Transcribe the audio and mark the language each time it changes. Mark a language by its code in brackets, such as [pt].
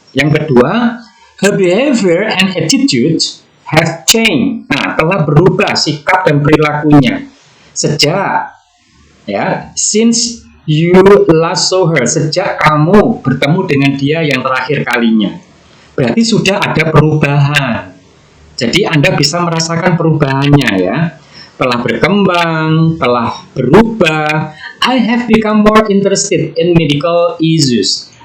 [id] Yang kedua, [en] her behavior and attitude have changed. [id] Nah, telah berubah sikap dan perilakunya sejak [en] since you last saw her, [id] sejak kamu bertemu dengan dia yang terakhir kalinya. Berarti sudah ada perubahan. Jadi Anda bisa merasakan perubahannya ya. Telah berkembang, telah berubah. [en] I have become more interested in medical issues.